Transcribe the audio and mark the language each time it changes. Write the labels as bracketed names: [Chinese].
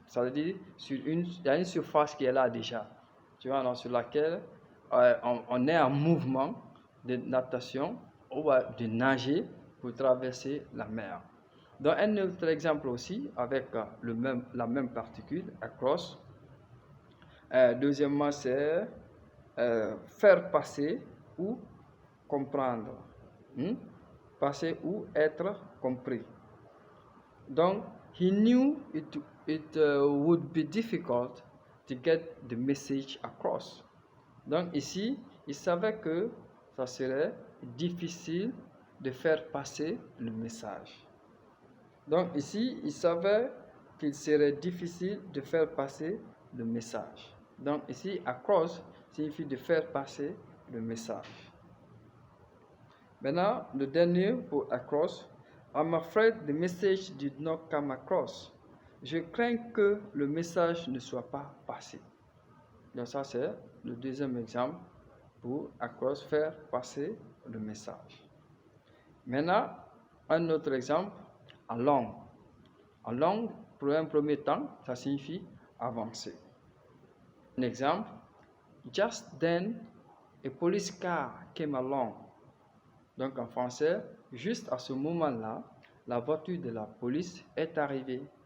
[French] Ça veut dire il y a une surface qui est là déjà, tu vois, sur laquelle on est en mouvement de natation ou de nager pour traverser la mer. Donc un autre exemple aussi avec la même particule, across. Deuxièmement, c'est faire passer ou comprendre. Passer ou être compris. [English] Donc, he knew it would be difficult to get the message across. [French] Donc ici, il savait que ça serait difficile de faire passer le message. Donc ici, il savait qu'il serait difficile de faire passer le message. Donc ici, across signifie de faire passer le message. Maintenant, le dernier pour across. [English] I'm afraid the message did not come across. [French] Je crains que le message ne soit pas passé. Donc ça, c'est le deuxième exemple pour across, faire passer le message. Maintenant, un autre exemple, along. Along, pour un premier temps, ça signifie avancer. Un exemple, [English] just then, a police car came along. [French] Donc en français, juste à ce moment-là, la voiture de la police est arrivée.